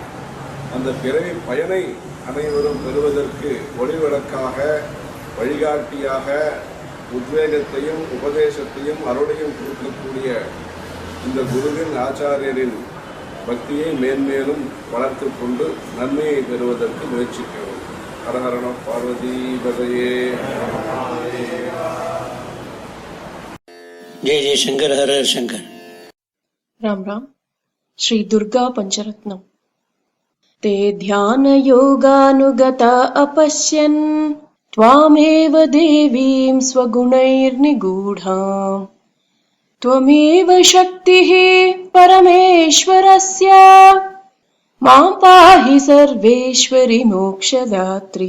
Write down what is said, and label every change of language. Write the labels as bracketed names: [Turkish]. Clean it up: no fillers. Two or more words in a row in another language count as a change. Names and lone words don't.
[Tamil] அந்த பிறவி பயனை அனைவரும் பெறுவதற்கு ஒளிவிளக்காக, வழிகாட்டியாக, உத்வேகத்தையும் உபதேசத்தையும் அருளையும் கொடுக்கக்கூடிய இந்த குருவின் ஆச்சாரியரின் பக்தியை மேன்மேலும் வளர்த்து கொண்டு நன்மையை பெறுவதற்கு முயற்சிக்கிறோம். [Sanskrit] हरहरण पार्वती पतये. जय जय शंकर, हर हर शंकर. राम राम. श्री दुर्गा पंचरत्नम. ते ध्यान योगानुगता अपश्यन् त्वामेव देवीं स्वगुणैर्निगूढाम्, त्वमेव शक्तिः परमेश्वरस्य, मां पाहि सर्वेश्वरि मोक्षदात्री.